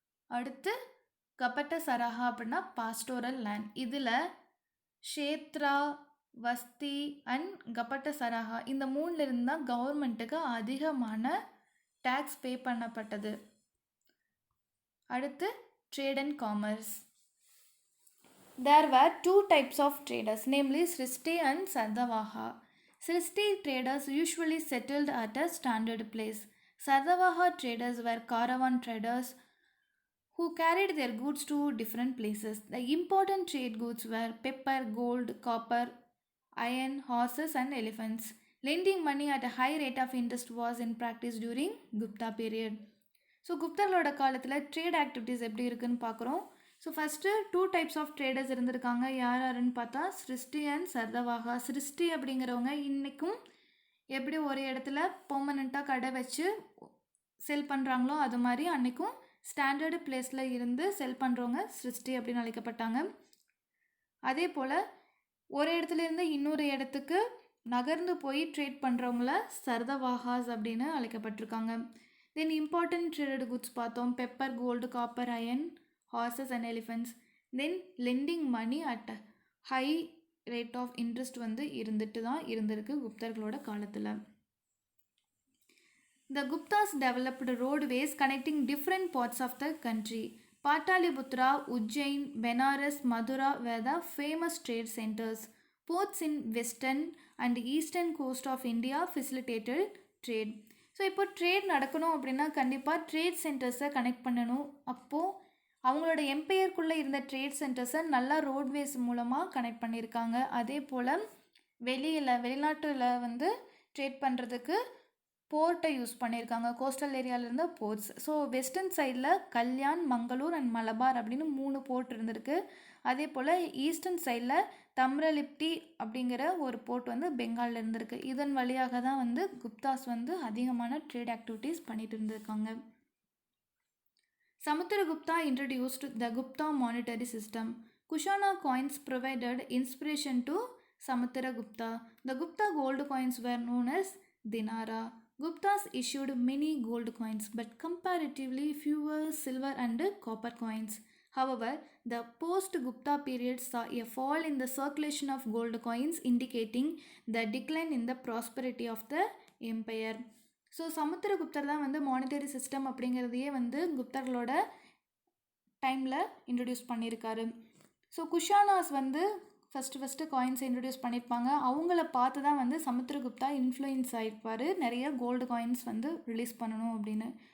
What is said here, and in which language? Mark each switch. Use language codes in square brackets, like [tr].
[ta] அடுத்து கபட்ட சரஹா அப்படின்னா pastoral land. இதில் ஷேத்ரா, வஸ்தி அண்ட் கபட்ட சரஹா இந்த 3ல் இருந்து தான் கவர்மெண்ட்டுக்கு அதிகமான டேக்ஸ் பே பண்ணப்பட்டது. அடுத்து trade and commerce. [en] There were 2 types of traders, namely Srishti and Sardavaha. Srishti traders usually settled at a standard place. Sardavaha traders were caravan traders who carried their goods to different places. The important trade goods were pepper, gold, copper, iron, horses and elephants. Lending money at a high rate of interest was in practice during Gupta period. [ta] So குப்தர்களோட காலத்தில் trade activities எப்படி இருக்குன்னு பார்க்குறோம். So first 2 types of traders இருந்திருக்காங்க. யார் யாருன்னு பார்த்தா சிருஷ்டி and சர்தவாகா. சிருஷ்டி அப்படிங்கிறவங்க இன்றைக்கும் எப்படி ஒரு இடத்துல பெர்மனெண்ட்டாக கடை வச்சு செல் பண்ணுறாங்களோ அது மாதிரி அன்றைக்கும் ஸ்டாண்டர்டு பிளேஸில் இருந்து செல் பண்ணுறவங்க சிருஷ்டி அப்படின்னு அழைக்கப்பட்டாங்க. அதே போல் ஒரு இடத்துலேருந்து இன்னொரு இடத்துக்கு நகர்ந்து போய் ட்ரேட் பண்ணுறவங்கள சர்தவாகாஸ் அப்படின்னு அழைக்கப்பட்டிருக்காங்க. தென் இம்பார்ட்டன்ட் ட்ரேடட் குட்ஸ் பார்த்தோம், pepper, gold, copper, iron, horses and elephants. Then [en] lending money at high rate of interest [ta] வந்து இருந்துட்டு தான் இருந்திருக்கு குப்தர்களோட காலத்தில். [en] The Guptas developed roadways connecting different parts of the country. Pataliputra, Ujjain, Benares, Madura were the famous trade centers. Ports in western and eastern coast of India facilitated trade. [ta] So இப்போ trade நடக்கணும் அப்படின்னா கண்டிப்பாக trade சென்டர்ஸை connect பண்ணணும். அப்போது அவங்களோட எம்பையருக்குள்ளே இருந்த trade சென்டர்ஸை நல்லா roadways மூலமாக கனெக்ட் பண்ணியிருக்காங்க. அதே போல் வெளிநாட்டில் வந்து ட்ரேட் பண்ணுறதுக்கு போர்ட்டை யூஸ் பண்ணியிருக்காங்க, கோஸ்டல் ஏரியாவிலேருந்து போர்ட்ஸ். ஸோ வெஸ்டர்ன் சைடில் கல்யாண், மங்களூர் அண்ட் மலபார் அப்படின்னு 3 போர்ட் இருந்திருக்கு. அதே போல் ஈஸ்டர்ன் சைடில் தம்ரலிப்டி அப்படிங்கிற ஒரு போர்ட் வந்து பெங்காலில் இருந்திருக்கு. இதன் வழியாக தான் வந்து குப்தாஸ் வந்து அதிகமான ட்ரேட் ஆக்டிவிட்டீஸ் பண்ணிட்டு இருந்திருக்காங்க. [en] Samudragupta introduced the Gupta monetary system. Kushana coins provided inspiration to Samudragupta. The Gupta gold coins were known as dinara. Guptas issued many gold coins but comparatively fewer silver and copper coins. However, the post-Gupta period saw a fall in the circulation of gold coins, indicating the decline in the prosperity of the empire. [ta] So சமுத்திரகுப்தர் தான் வந்து monetary system அப்படிங்கிறதையே வந்து குப்தர்களோட டைமில் introduce பண்ணியிருக்காரு. So Kushanas வந்து first காயின்ஸை introduce பண்ணியிருப்பாங்க. அவங்கள பார்த்து தான் வந்து சமுத்திரகுப்தா இன்ஃப்ளூயன்ஸ் ஆகிருப்பார் நிறைய கோல்டு காயின்ஸ் வந்து ரிலீஸ் பண்ணணும் அப்படின்னு.